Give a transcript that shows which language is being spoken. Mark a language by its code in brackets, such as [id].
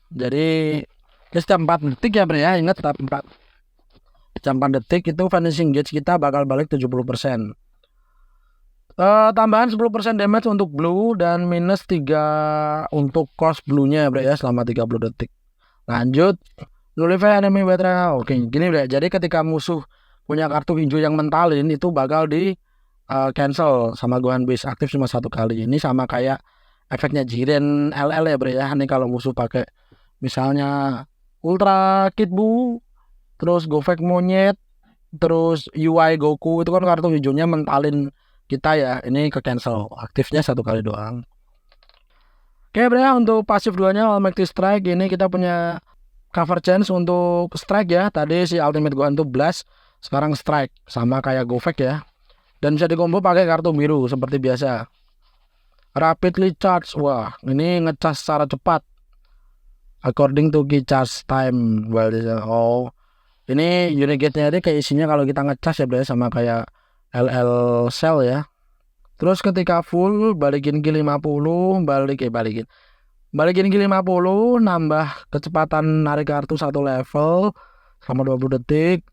[id] Jadi setiap 4 detik ya bre ya, ingat setiap 4 detik itu Vanishing Gauge kita bakal balik 70%. Tambahan 10% damage untuk Blue dan minus 3 untuk cost Blue-nya bre ya selama 30 detik. [en] Lanjut, Nullify enemy battery. [id] Oke, gini bre. Jadi ketika musuh punya kartu hijau yang mentalin, itu bakal di cancel sama Gohan Beast, aktif cuma 1 kali. Ini sama kayak efeknya Jiren LL ya bre ya. Ini kalau musuh pakai misalnya Ultra Kid Buu, terus Gofek Monyet, terus UI Goku, itu kan kartu hijaunya mentalin kita ya. Ini ke cancel, aktifnya 1 kali doang. Oke bre ya, untuk pasif 2-nya All Mighty Strike, ini kita punya cover chance untuk strike ya. Tadi si Ultimate Gohan tuh blast, sekarang strike sama kayak Gofek ya. Dan bisa dikombo pakai kartu biru seperti biasa. [en] Rapidly charge. [id] Wah, ini ngecas secara cepat. [en] According to key charge time. [id] Well, oh, ini unit gauge-nya ini kayak isinya kalau kita ngecas ya bre, sama kayak LL Cell ya. Terus ketika full balikin Ki 50, balikin Ki 50, nambah kecepatan narik kartu 1 level selama 20 detik.